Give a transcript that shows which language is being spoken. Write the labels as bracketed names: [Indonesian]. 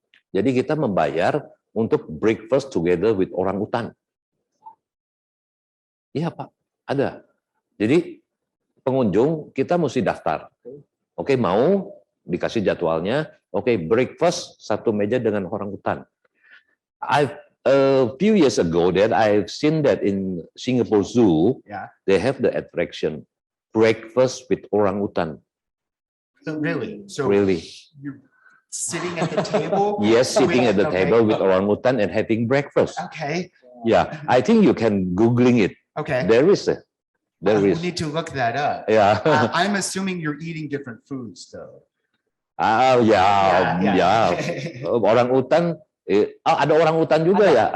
[Indonesian] Jadi kita membayar untuk breakfast together with orang utan. Iya, Pak, ada. Jadi pengunjung kita mesti daftar. Oke, mau dikasih jadwalnya. Oke, breakfast satu meja dengan orang utan. [English] A few years ago that I've seen that in Singapore Zoo, they have the attraction breakfast with orang utan. So really? You're sitting at the table? Yes, sitting at the table with orangutan and having breakfast. Okay. Yeah, I think you can Googling it. Okay. There is. We need to look that up. Yeah. I'm assuming you're eating different foods, though. [Indonesian] Ya. Orangutan, ada orangutan juga ya.